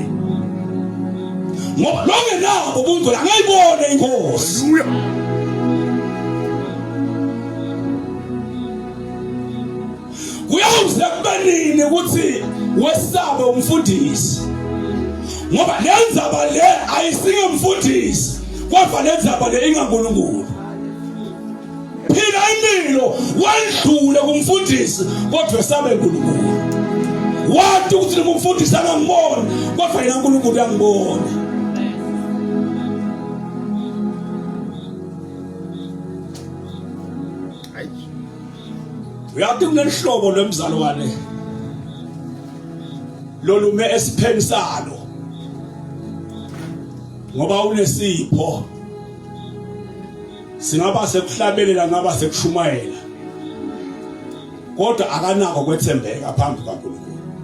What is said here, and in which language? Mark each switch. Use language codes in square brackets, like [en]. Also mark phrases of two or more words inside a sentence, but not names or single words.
[zu] Ngoba lonke nabo ubungcwele angayibone inkosi. Hallelujah. Kuyawuze kubanini ukuthi wesabe umfundisi. Ngoba lenzaba le ayisinge umfundisi, kodwa lenzaba le ingaNkulunkulu. Phila impilo wendlule kumfundisi kodwa wesabe uNkulunkulu. Wathi ukuthi umfundisi angangibona kodwa yena uNkulunkulu uyangibona. Uyathi kunehlobo lwemzalwane lolume esipheni salo ngoba unesipho singaba sekuhlabelela ngaba sekushumayela kodwa akanako kwethembeka phambi kaNkulunkulu.